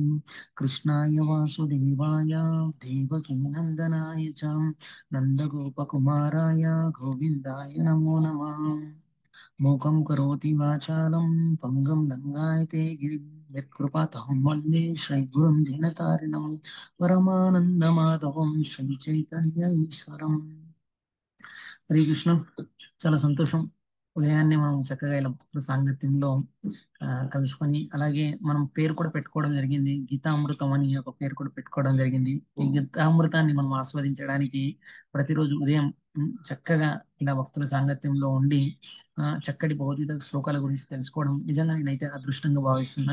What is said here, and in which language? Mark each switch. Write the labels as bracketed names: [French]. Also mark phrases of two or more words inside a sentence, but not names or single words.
[Sanskrit] कृष्णाय वासुदेवाय देवकीनन्दनाय च नन्दगोपकुमाराय गोविन्दाय नमो नमः. मूकं करोति वाचालं पङ्गं लङ्घयते गिरिं यत्कृपातहं वन्दे श्रीगुरुं दीनतारिणं परमानन्दमाधवं శ్రీచైతన్య ఈశ్వరం. [Telugu] హరే కృష్ణ. చాలా సంతోషం. ఉదయాన్నే మనం చక్కగా ఇలా భక్తుల సాంగత్యంలో కలుసుకొని, అలాగే మనం పేరు కూడా పెట్టుకోవడం జరిగింది. గీతామృతం అని ఒక పేరు కూడా పెట్టుకోవడం జరిగింది. ఈ గీతామృతాన్ని మనం ఆస్వాదించడానికి ప్రతిరోజు ఉదయం చక్కగా ఇలా భక్తుల సాంగత్యంలో ఉండి చక్కటి భౌతిక శ్లోకాల గురించి తెలుసుకోవడం నిజంగా నేనైతే అదృష్టంగా భావిస్తున్నా.